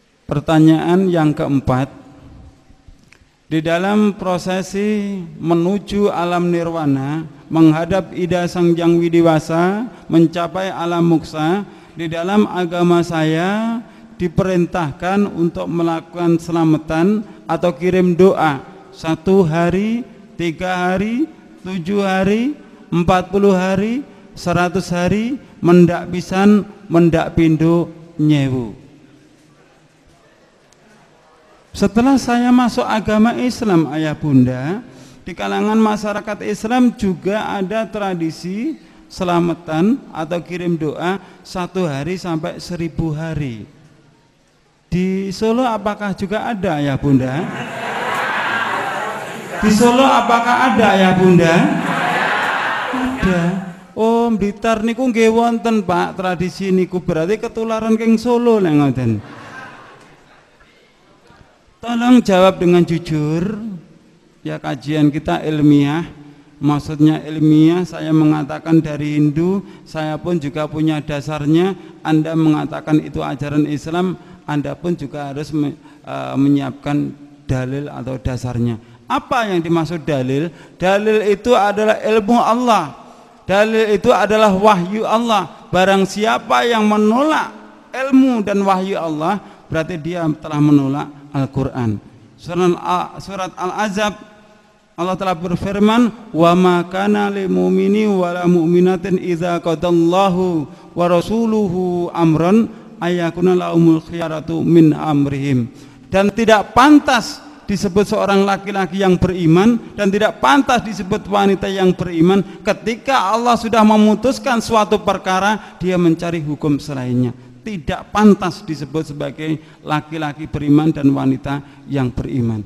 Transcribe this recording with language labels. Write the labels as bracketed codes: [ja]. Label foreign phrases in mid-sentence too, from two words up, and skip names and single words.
[id] Pertanyaan yang keempat, di dalam prosesi menuju alam nirwana, menghadap Ida Sang Hyang Widiwasa, mencapai alam moksa, di dalam agama saya diperintahkan untuk melakukan selamatan atau kirim doa 1 hari, 3 hari, 7 hari, 40 hari, 100 hari, [jv] mendak pisan, mendak pindo, nyewu. [id] Setelah saya masuk agama Islam, ayah bunda, di kalangan masyarakat Islam juga ada tradisi selamatan atau kirim doa 1 hari sampai 1000 hari. Di Solo apakah juga ada, ayah bunda? Di Solo apakah ada, ayah bunda? Ada. [jv] Oh, Blitar niku nggih wonten, Pak, tradisi niku, berarti ketularan keng Solo lek ngoten. [id] Tolong jawab dengan jujur. Ya, kajian kita ilmiah. Maksudnya ilmiah, saya mengatakan dari Hindu, saya pun juga punya dasarnya. Anda mengatakan itu ajaran Islam, Anda pun juga harus menyiapkan dalil atau dasarnya. Apa yang dimaksud dalil? Dalil itu adalah ilmu Allah. Dalil itu adalah wahyu Allah. Barang siapa yang menolak ilmu dan wahyu Allah, berarti dia telah menolak Al-Quran. Surat Al-Azab, Allah telah berfirman, [ar] وَمَا كَانَ لِلْمُؤْمِنِ وَلَا مُؤْمِنَةٍ إِذَا قَضَى اللَّهُ وَرَسُولُهُ أَمْرًا أَنْ يَكُونَ لَهُمُ الْخِيَرَةُ مِنْ أَمْرِهِمْ. [id] Dan tidak pantas disebut seorang laki-laki yang beriman, dan tidak pantas disebut wanita yang beriman ketika Allah sudah memutuskan suatu perkara, dia mencari hukum selainnya. Tidak pantas disebut sebagai laki-laki beriman dan wanita yang beriman.